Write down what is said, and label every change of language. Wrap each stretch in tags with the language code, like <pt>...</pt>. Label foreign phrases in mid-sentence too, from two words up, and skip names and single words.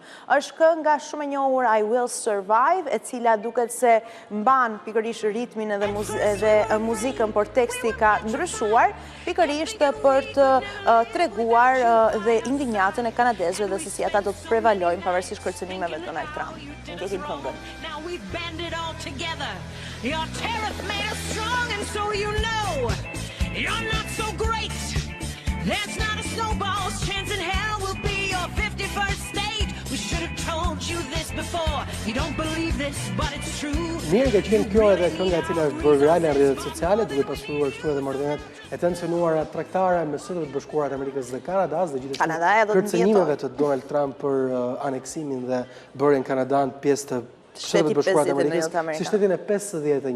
<sq>Është kënga shumë e njohur I Will Survive, e cila duket se mban pikërisht ritmin edhe muzikën, por teksti ka ndryshuar pikërisht për të treguar dhe indinjatën e kanadezëve dhe se si ata do të prevalojnë pavarësisht kërcënimeve të Donald Trump. Ndjekim këngën.</sq> <en>Your tariff made us strong, and so you know you're not so great. There's not a snowball's chance in hell we'll be your 51st state. We should have told you this before. You don't believe this, but it's true.</en> <sq>Mirë ka qenë kjo edhe kënga e cila është bërë virale në rrjetet sociale, duke pasuruar kështu edhe marrëdhëniet e tensionuara tregtare me Shtetet e Bashkuara të Amerikës dhe Kanadas, dhe gjithashtu kërcënimeve të Donald Trump për aneksimin dhe bërjen Kanadan pjesë të Shteti 51 si shtetin e 51.</sq>